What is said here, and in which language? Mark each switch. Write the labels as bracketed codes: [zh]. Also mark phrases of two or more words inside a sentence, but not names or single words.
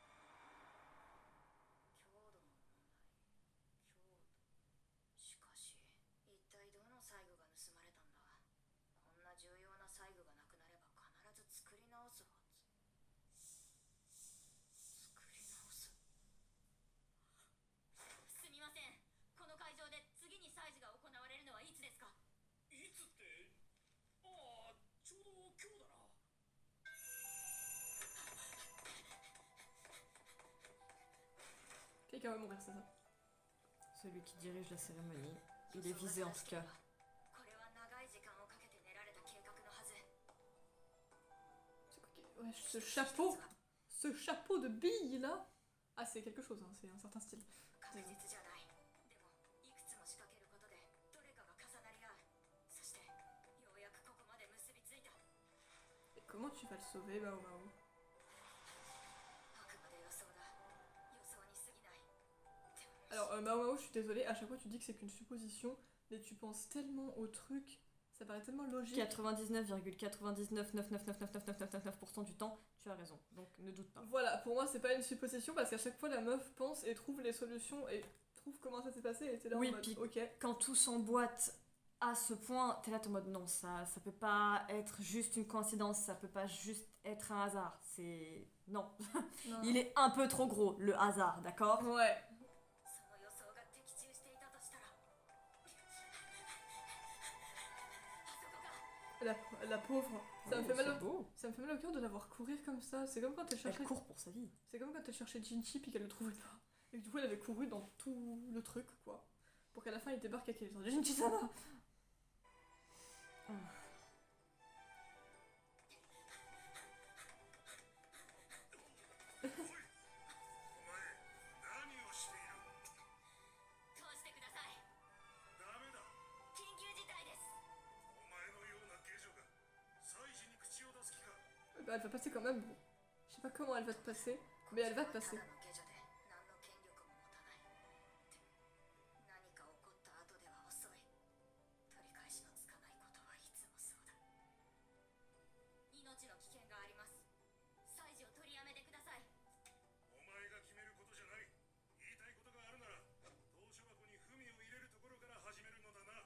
[ja] 強度の問題強度しかし一体どの細具が盗まれたんだこんな重要な細具がなくなれば必ず作り直すはず作り直すすみませんこの会場で次に祭事が行われるのはいつですかいつって、ああ、ちょうど今日だな。 [fr] Quelqu'un va mourir, c'est ça. Celui qui dirige la cérémonie, il est visé en tout cas. [ja] これは長い時間をかけて練られた計画のはず [fr] C'est quoi ouais, ce chapeau de bille là. Ah, c'est quelque chose, hein, c'est un certain style. [ja] 確実じゃないでもいくつも仕掛けることでどれかが重なり合うそしてようやくここまで結びついた [fr] Et comment tu vas le sauver, Mao Mao [ja] あくまで予想だ予想に過ぎないでも [fr] Alors, Mao Mao, je suis désolée, à chaque fois tu dis que c'est qu'une supposition, mais tu penses tellement au truc, ça paraît tellement logique. 99,9999999999% du temps, tu as raison. Donc ne doute pas. Voilà, pour moi c'est pas une supposition parce qu'à chaque fois la meuf pense et trouve les solutions et trouve comment ça s'est passé et t'es là Oui, en mode puis- ok. Quand tout s'emboîte à ce point, t'es là en mode non, ça peut pas être juste une coïncidence, ça peut pas juste être un hasard. C'est. Non. Non. Il est un peu trop gros, le hasard, d'accord? Ouais. [ja] その予想が的中していたとしたらあそこが [fr] La pauvre. Ça me Oh, fait mal c'est au... beau. Ça me fait mal au cœur de la voir courir comme ça. C'est comme quand elle cherchait. Elle court pour sa vie. C'est comme quand elle cherchait Jinchi puis qu'elle le trouvait pas. Et que du coup elle avait couru dans tout le truc quoi. Pour qu'à la fin il débarque avec elle. Jinchi ça va. Ah. [ja] 何をしている？通してください。ダメだ。緊急事態です。お前のような下女が祭事に口を出す気か。 [fr] Bah, elle va passer quand même. Bon. Je sais pas comment elle va te passer, mais elle va te passer. [ja] ただの下女で何の権力も持たない。で何か起こった後では遅い。取り返しのつかないことはいつもそうだ。命の危険があります。祭事を取りやめてください。お前が決めることじゃない。言いたいことがあるなら、投書箱に文を入れるところから始めるのだな。